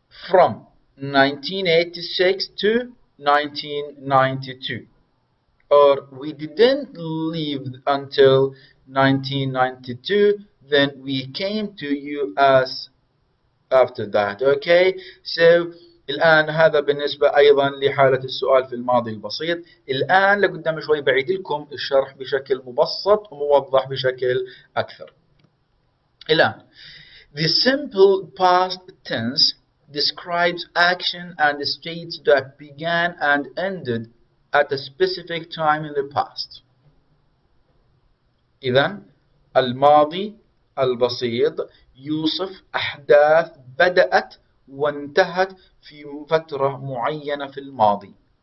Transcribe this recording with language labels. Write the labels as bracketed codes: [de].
[en] From 1986 to 1992. Or we didn't leave until 1992, then we came to US after that. Okay, so [ar] الآن هذا بالنسبة أيضا لحالة السؤال في الماضي البسيط. الآن لقدام شوي بعيد لكم الشرح بشكل مبسط وموضح بشكل أكثر. الآن [en] the simple past tense describes action and states that began and ended at a specific time in the past. [ar] إذن الماضي البسيط يوصف أحداث بدأت وانتهت في فترة معينة في الماضي.